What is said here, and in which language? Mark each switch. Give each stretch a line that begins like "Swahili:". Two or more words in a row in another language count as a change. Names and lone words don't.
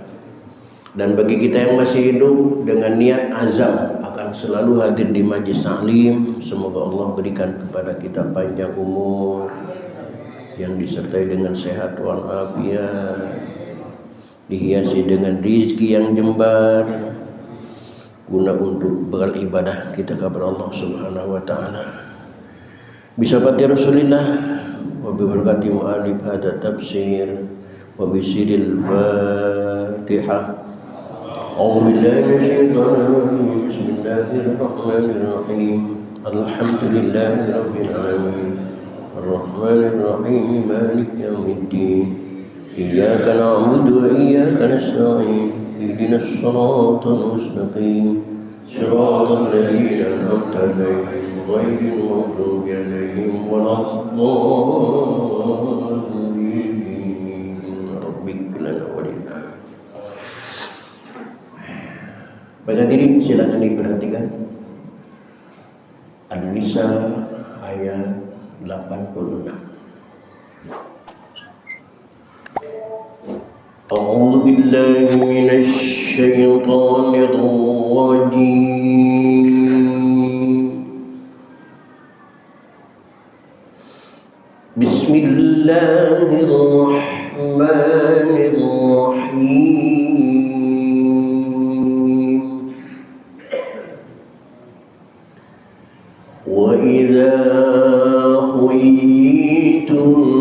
Indonesian: Dan bagi kita yang masih hidup dengan niat azam akan selalu hadir di majlis taklim, semoga Allah berikan kepada kita panjang umur yang disertai dengan sehat walafiat, dihiasi dengan rizki yang jembar, guna untuk beribadah kita kepada Allah
Arabic: سبحانه وتعالى. بشفاعة رسول الله وببركة مؤلف هذا تفسير وبسر الفاتحة. أعوذ بالله من الشيطان الرجيم. بسم الله الرحمن الرحيم الحمد لله رب العالمين. الرحمن الرحيم مالك يوم الدين. إياك نعبد وإياك نستعين. اهدنا الصراط المستقيم صراط الذين أنعمت عليهم غير المغضوب عليهم ولا الضالين. بارك لنا وللعالمين.
Indonesian: Baik hadirin, silakan diperhatikan An-Nisa ayat 86.
Arabic: أعوذ بالله من الشيطان الرجيم بسم الله الرحمن الرحيم وإذا حييتم